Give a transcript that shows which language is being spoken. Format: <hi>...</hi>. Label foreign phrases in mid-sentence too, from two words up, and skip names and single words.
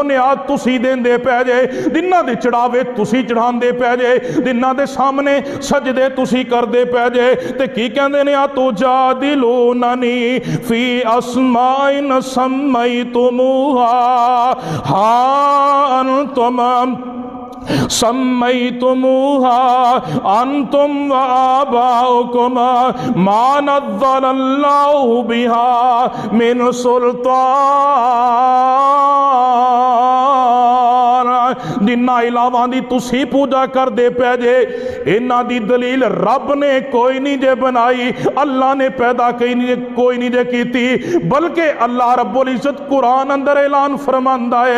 <pa>نیاز تسی دیندے پئے جے، جنہاں دے چڑھاوے تسی چڑھاندے پئے جے، جنہاں دے سامنے سجدے تسی کردے پئے جے، تے کی کہندے نے,</pa> <ar>أتجادلونني في أسماء سميتموها ها أنتم سميتموها أنتم و آباؤكم ما نزل الله بها من سلطان.</ar> <pa>جنہاں علاواں دی تسی پوجا کردے پئے جے، اینہاں دی دلیل رب نے کوئی نہیں جے بنائی، اللہ نے پیدا کوئی نہیں جے کیتی، بلکہ اللہ رب العزت قرآن اندر اعلان فرماندا ہے.</pa>